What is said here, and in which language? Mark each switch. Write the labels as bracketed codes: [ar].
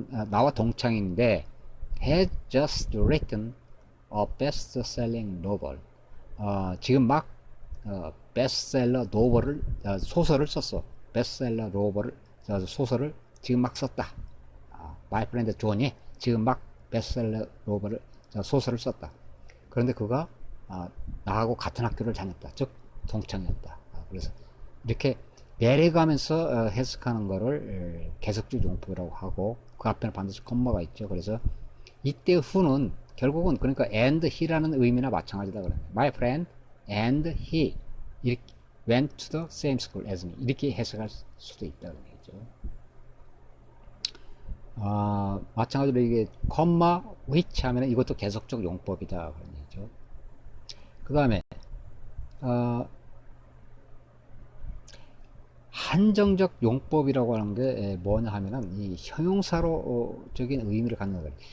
[ko] 나와 동창인데 [en] has just written a best-selling novel. [ko] 지금 막 베스트셀러 노벨을 소설을 썼어. 베스트셀러 노벨을 소설을 지금 막 썼다. 마이 프렌드 존이 지금 막 베스트셀러 노벨을 소설을 썼다. 그런데 그가 나하고 같은 학교를 다녔다. 즉 동창이었다. 그래서 이렇게 내려가면서 해석하는 거를 계속적 용법이라고 하고 그 앞에는 반드시 콤마가 있죠. 그래서 이때 who는 결국은 그러니까 and he라는 의미나 마찬가지다 그래요. [en] My friend and he [ko] 이렇게 [en] went to the same school as me [ko] 이렇게 해석할 수도 있다는 얘기죠. 마찬가지로 이게 콤마 which 하면 이것도 계속적 용법이다 그런 얘기죠. 그 다음에 한정적 용법이라고 하는 게 뭐냐 하면은 이 형용사로적인 의미를 갖는 거예요.